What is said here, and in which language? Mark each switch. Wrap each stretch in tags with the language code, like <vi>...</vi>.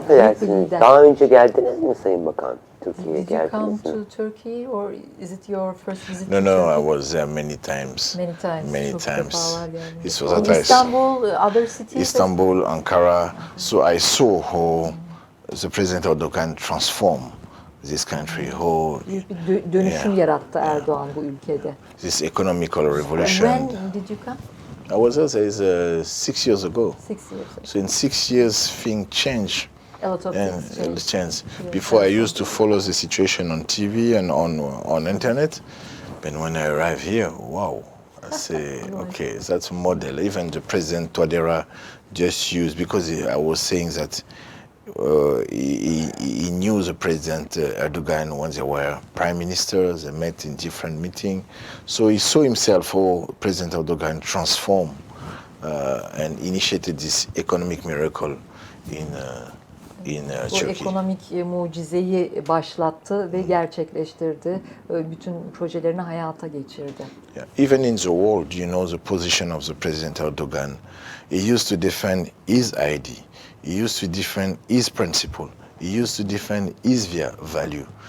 <tr>Affedersiniz, daha önce geldiniz mi Sayın Bakan? Türkiye'ye</tr> <en>Did you come</en> <tr>geldiniz mi?</tr> <en>to Turkey or is it your first visit No, to no, Turkey? I was there many times. Many</en> <tr>Çok</tr> <en>times. It was at Istanbul, other cities? Istanbul, Ankara. So I saw how the President Erdogan transformed this country, how</en> <tr>Büyük bir dönüşüm yarattı Erdoğan bu ülkede.</tr> <en>this economical revolution. When did you come? I was there 6 years ago. 6 years ago. So in 6 years, things changed. A lot of And things changed. changed. Before I used to follow the situation on TV and on internet, but when I arrive here, wow, I say, okay, that's a model. Even the President Touadéra just used, because I was saying that he knew the President Erdogan when they were prime ministers, they met in different meetings. So he saw himself how President Erdogan transformed and initiated this economic miracle in</en> <tr>Bu</tr> <en>Turkey.</en> <tr>ekonomik mucizeyi başlattı ve gerçekleştirdi. Bütün projelerini hayata geçirdi.</tr> <en>Yeah. Even in the world, you know the position of the President Erdogan. He used to defend his ID. He used to defend his principle. He used to defend his value.</en>